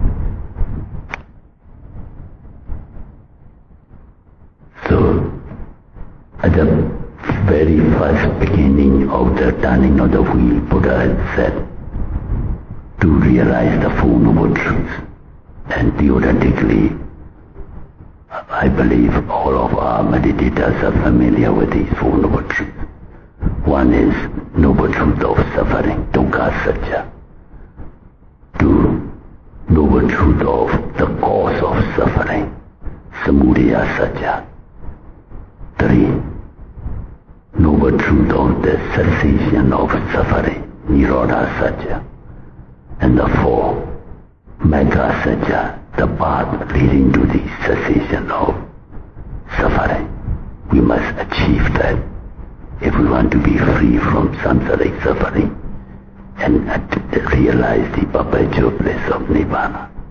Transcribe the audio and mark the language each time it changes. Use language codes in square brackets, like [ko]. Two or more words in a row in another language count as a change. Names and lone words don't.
[en] So at the very first beginning of the turning of the wheel, Buddha had said to realize the Four Noble Truths. And theoretically, I believe all of our meditators are familiar with these Four Noble Truths. One is [pi] Noble Truth [en] of suffering, [pi] dukkha satya. [en] Two, Noble Truth of the cause of suffering, [pi] samudaya satya. [en] Three, Noble Truth of the cessation of suffering, [pi] nirodha satya. [en] And the four, [pi] Megha satya, [en] the path leading to the cessation of suffering. We must achieve that if we want to be free from samsaric suffering and realize the perpetual bliss of Nibbana.